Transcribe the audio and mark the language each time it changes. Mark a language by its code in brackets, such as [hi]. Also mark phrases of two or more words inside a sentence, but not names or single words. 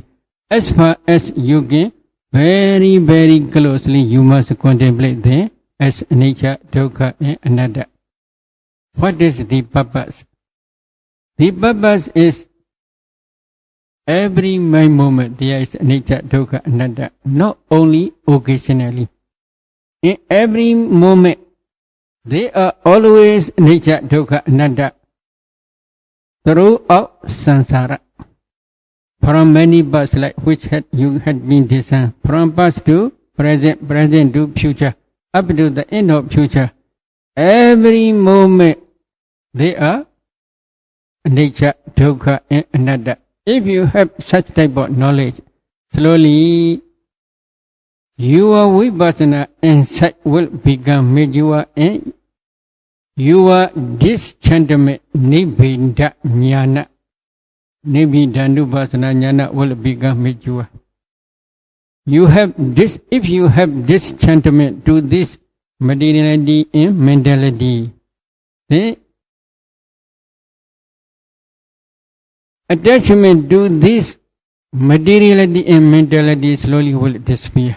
[en] As far as you can, very, very closely you must contemplate them as nature, dukkha and anatta. What is the purpose? The purpose is every moment there is nature, [pi] dukkha, anatta, [en] not only occasionally. In every moment, they are always nature, [pi] dukkha, anatta [en] throughout samsara. From many births like which you had been designed, from past to present, present to future, up to the end of future. Every moment they are nature, dukkha and anatta. If you have such type of knowledge, slowly your vipassana insight will become mature and your disenchantment [pi] nibbida jnana. Nibbida-nupassana jnana [en] will become mature. You have this, if you have disenchantment to this materiality and mentality, then attachment to this materiality and mentality slowly will disappear.